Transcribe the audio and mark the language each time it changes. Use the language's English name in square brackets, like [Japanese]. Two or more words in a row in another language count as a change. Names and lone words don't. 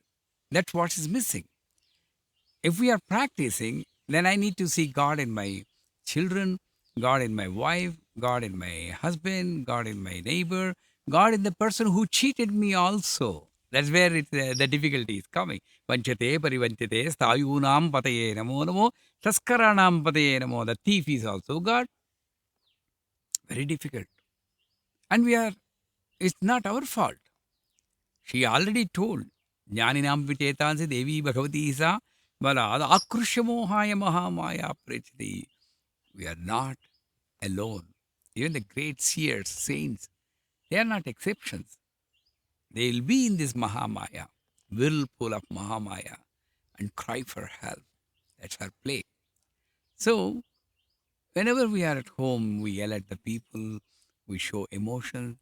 [English] That's what is missing. If we are practicing, then I need to see God in my children, God in my wife, God in my husband, God in my neighbor, God in the person who cheated me also. That's where the difficulty is coming. [Sanskrit] Vanchate parivanchate stayunam pataye namo namo taskaranam pataye namo. [English] The thief is also God. Very difficult. And it's not our fault. She already told, [Sanskrit] Jnaninam vichetansi devi bhagavati sa balad akrushamohaya mahamaya prechati. [English] We are not alone. Even the great seers, saints, they are not exceptions. They will be in this Mahamaya, whirlpool of Mahamaya, and cry for help. That's our play. So, whenever we are at home, we yell at the people, we show emotion.